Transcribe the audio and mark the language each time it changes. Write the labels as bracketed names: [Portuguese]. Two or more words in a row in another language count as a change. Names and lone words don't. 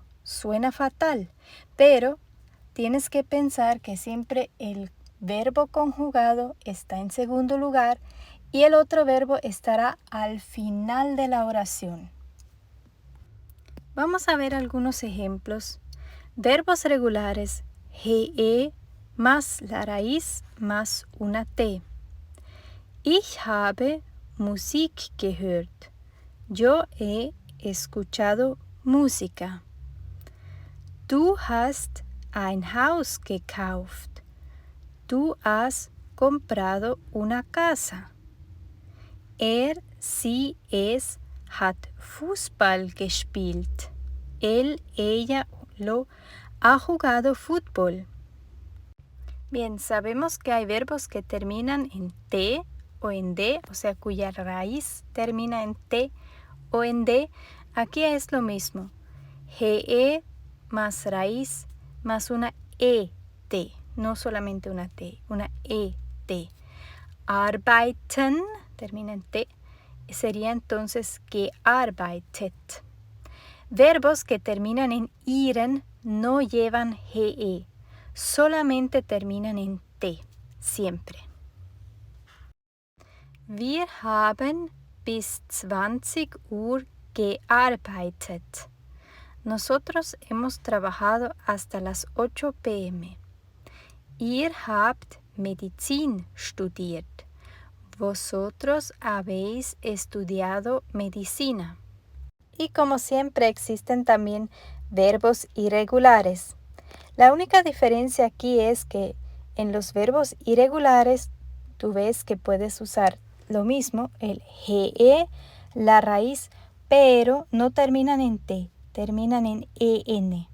[Spanish] Suena fatal, pero tienes que pensar que siempre el verbo conjugado está en segundo lugar y el otro verbo estará al final de la oración. Vamos a ver algunos ejemplos. Verbos regulares, ge más la raíz más una t. [German] Ich habe Musik gehört. [Spanish] Yo he escuchado música. [German] Du hast ein Haus gekauft. [Spanish] Du has comprado una casa. [German] Sie, es hat Fußball gespielt. [Spanish] Ella, lo ha jugado fútbol. Bien, sabemos que hay verbos que terminan en T o en D, o sea, cuya raíz termina en T o en D. Aquí es lo mismo. GE más raíz más una ET, no solamente una T, una ET. Arbeiten termina en T, sería entonces gearbeitet. Verbos que terminan en iren no llevan GE, solamente terminan en T, siempre. [German] Wir haben bis 20 Uhr gearbeitet. [Spanish] Nosotros hemos trabajado hasta las 8 p.m. [German] Ihr habt Medizin studiert. [Spanish] Vosotros habéis estudiado medicina. Y como siempre existen también verbos irregulares. La única diferencia aquí es que en los verbos irregulares tú ves que puedes usar lo mismo, el GE, la raíz, pero no terminan en T, terminan en EN.